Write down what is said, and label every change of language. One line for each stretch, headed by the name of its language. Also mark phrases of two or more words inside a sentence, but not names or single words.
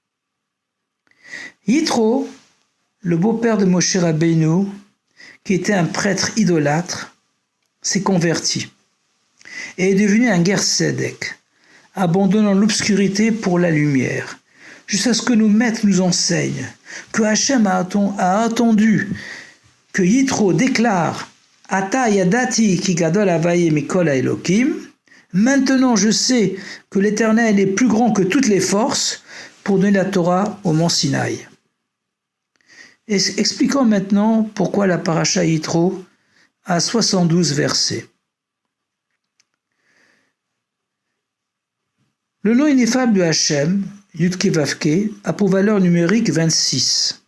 French: Yitro, le beau-père de Moshe Rabbeinu, qui était un prêtre idolâtre, s'est converti et est devenu un
Hebrew: גר צדק,
French: abandonnant l'obscurité pour la lumière, jusqu'à ce que nos maîtres nous enseignent que Hachem a attendu que Yitro déclare «
Hebrew: עתה ידעתי כי גדול הויה מכל האלוקים
French: » « Maintenant je sais que l'Éternel est plus grand que toutes les forces » pour donner la Torah au mont Sinaï. Expliquons maintenant pourquoi la paracha Yitro a 72 versets. Le nom ineffable de Hachem,
Hebrew: יודקי ואוקי,
French: a pour valeur numérique 26.